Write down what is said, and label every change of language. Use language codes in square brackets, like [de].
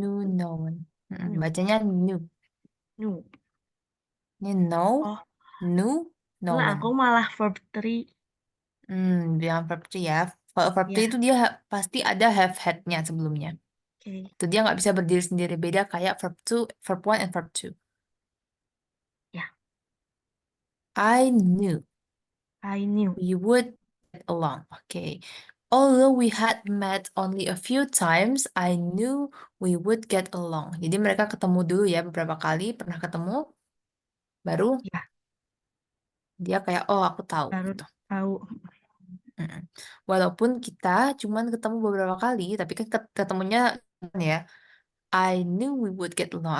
[en] knew, known. new, [id] Bacanya new. [en] new. [id] Ini know, Oh, [en] knew, lah known. [id] aku malah verb three. Bilang verb three ya. Kalau verb three Ya, itu dia pasti ada have had-nya sebelumnya. oke. Itu dia nggak bisa berdiri sendiri. Beda kayak verb two, verb one, and verb two. Ya, [en] I knew I knew. we would get along. Oke. Although we had met only a few times, I knew we would get along. [id] Jadi mereka ketemu dulu ya beberapa kali, pernah ketemu, baru Ya, dia kayak, oh aku tahu baru gitu. tahu. Mm-mm. Walaupun kita cuman ketemu beberapa kali, tapi kan ketemunya ya, [en] I knew we would get along.